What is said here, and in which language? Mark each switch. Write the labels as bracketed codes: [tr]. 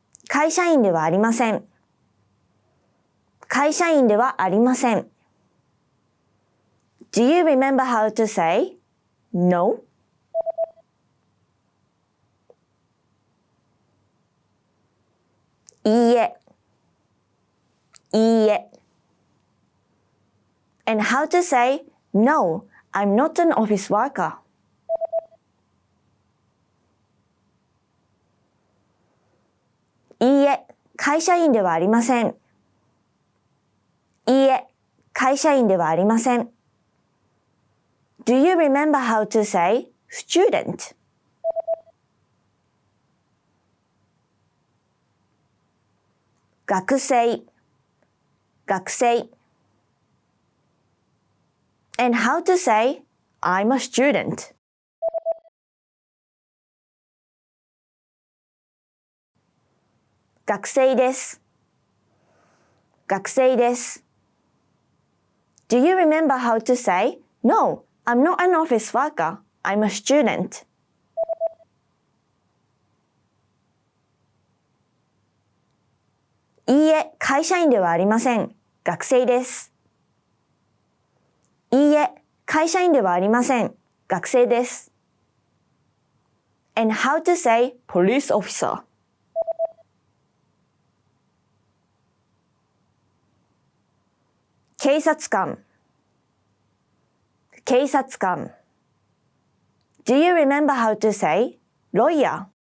[ja] Kaishain ではありません。会社員ではありません。 [en] Do you remember how to say no? [ja] いいえ。いいえ。 [en] And how to say no, I'm not an office worker. [ja] いいえ、会社員ではありません。いいえ、会社員ではありません。 [en] Do you remember how to say student? [ja] 学生、学生。 [en] And how to say I'm a student? [ja] 学生です。学生です。 [en] Do you remember how to say no, I'm not an office worker, I'm a student? [ja] いいえ、会社員ではありません。学生です。いいえ、会社員ではありません。学生です。 [en] And how to say police officer? [ja] 警察官。警察官。 [en] Do you remember how to say lawyer?